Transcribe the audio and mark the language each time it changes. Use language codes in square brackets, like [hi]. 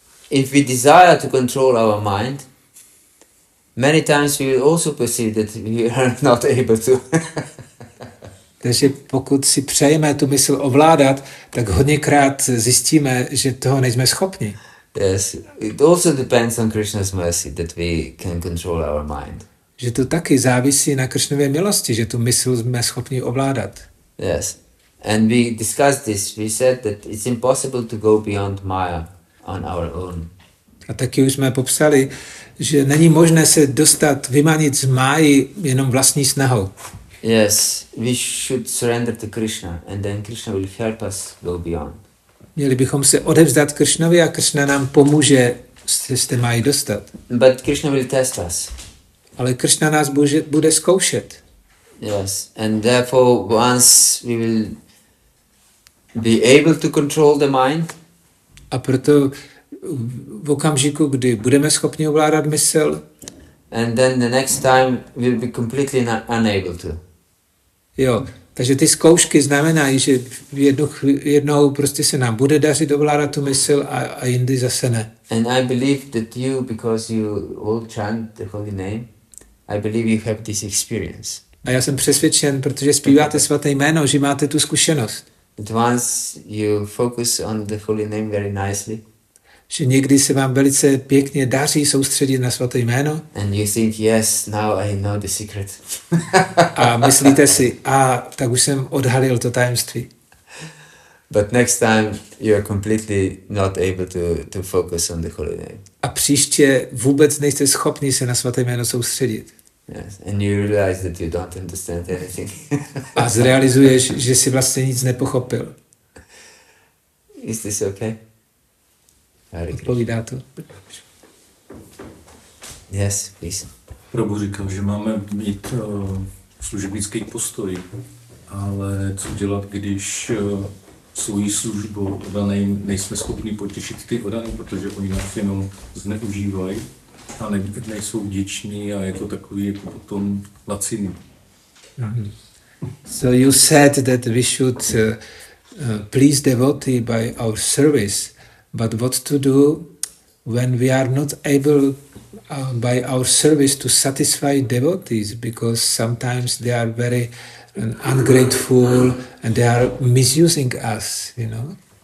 [en] If we desire to control our mind, many times we will also perceive that we are not able to. [cs] Takže pokud si přejeme tu mysl ovládat, tak hodněkrát zjistíme, že toho nejsme schopni. [en] Yes, it also depends on Krishna's mercy that we can control our mind. [cs] Že to taky závisí na Krišnově milosti, že tu mysl jsme schopni ovládat. [en] Yes, and we discussed this. We said that it's impossible to go beyond Maya on our own. [cs] A taky už jsme popsali, že není možné se dostat, vymanit z máji jenom vlastní snahou. [en] Yes, we should surrender to Krishna, and then Krishna will help us go beyond. [cs] Měli bychom se odevzdat Krišnovi a Krišna nám pomůže se z té máji dostat. [en] But Krishna will test us. [cs] Ale Krišna nás bude zkoušet. [en] Yes, and therefore once we will be able to control the mind. [cs] A proto v okamžiku, kdy budeme schopni ovládat mysl, [en] and then the next time we'll be completely unable to. [cs] Jo, takže ty zkoušky znamenají, že jednou prostě se nám bude dařit ovládat tu mysl a jindy zase ne. [en] And I believe that you, because you all chant the holy name, I believe you have this experience. [cs] A já jsem přesvědčen, protože zpíváte svaté jméno, že máte tu zkušenost. [en] That once you focus on the holy name very nicely, [cs] že někdy se vám velice pěkně daří soustředit na svaté jméno. [en] And you think, yes, now I know the secret. [cs] A myslíte si, tak už jsem odhalil to tajemství. [en] But next time you are completely not able to focus on the holy name. [cs] A příště vůbec nejste schopni se na svaté jméno soustředit. [en] Yes, and you realize that you don't understand anything. [cs] A zrealizuješ, že si vlastně nic nepochopil. [en] Is this okay? [cs] Odpovídá to? [en] Yes, please. [cs] Prabhu říkal, že máme mít služebnický postoj, ale co dělat, když svojí službou odaným nejsme schopni potěšit ty odany, protože oni nás jenom zneužívají a nejsou vděční a je to takový jako potom laciný. [en] So you said that we should please devotee by our service, but what to do when we are not able by our service to satisfy devotees, because sometimes they are very ungrateful and they are misusing us, you know.